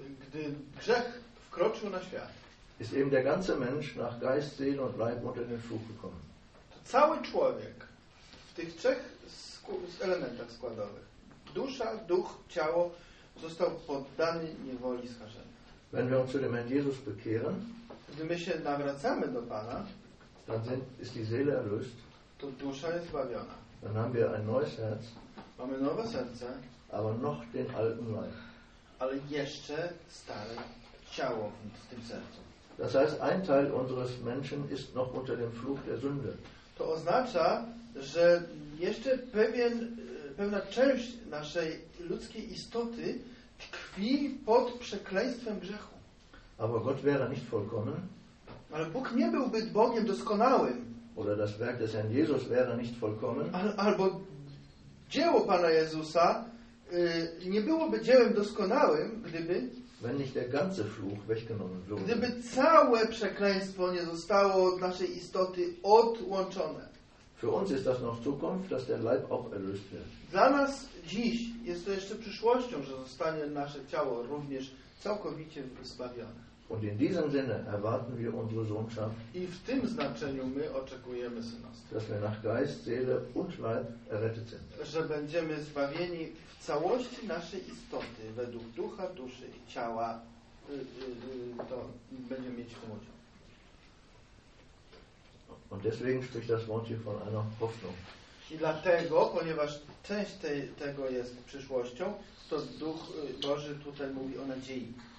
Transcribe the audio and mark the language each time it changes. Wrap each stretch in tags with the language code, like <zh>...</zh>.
<pl>Gdy grzech wkroczył na świat,</pl> <de>ist eben der ganze Mensch nach Geist, Seele und Leib unter den Fluch gekommen.</de> <pl>To cały człowiek w tych trzech elementach składowych, dusza, duch, ciało, został poddany niewoli skażenia.</pl> <de>Wenn wir uns zu dem Herrn Jesus bekehren,</de> <pl>gdy my się nawracamy do Pana,</pl> <de>dann ist die Seele erlöst,</de> <pl>to dusza jest zbawiona.</pl> <de>Dann haben wir ein neues Herz,</de> <pl>mamy nowe serce,</pl> <de>aber noch den alten Leib.</de> <pl>Ale jeszcze stare ciało w tym sercu.</pl> <de>Das heißt, ein Teil unseres Menschen ist noch unter dem Fluch der Sünde.</de> <pl>To oznacza, że jeszcze pewna część naszej ludzkiej istoty tkwi pod przekleństwem grzechu.</pl> <de>Aber Gott wäre nicht vollkommen.</de> <pl>Ale Bóg nie byłby Bogiem doskonałym.</pl> <de>Oder das Werk des Herrn Jesus wäre nicht vollkommen.</de> <pl>Albo dzieło Pana Jezusa nie byłoby dziełem doskonałym, gdyby</pl> <de>wenn nicht der ganze Fluch weggenommen würde.</de> <pl>Gdyby całe przekleństwo nie zostało od naszej istoty odłączone.</pl> <de>Für uns ist das noch Zukunft, dass der Leib auch erlöst wird.</de> <pl>Dla nas dziś jest to jeszcze przyszłością, że zostanie nasze ciało również całkowicie wyzbawione.</pl> <de>Und in diesem Sinne erwarten wir unsere Sohnschaft.</de> <pl>I w tym znaczeniu my oczekujemy synostwa.</pl> <de>Dass wir nach Geist, Seele und Leib errettet sind.</de> <pl>Że będziemy zbawieni w całości naszej istoty, według ducha, duszy i ciała, to będziemy mieć tą udział.</pl> <de>Und deswegen spricht das Wort hier von einer Hoffnung.</de> <pl>I dlatego, ponieważ część tego jest przyszłością, to Duch Boży tutaj mówi o nadziei.</pl>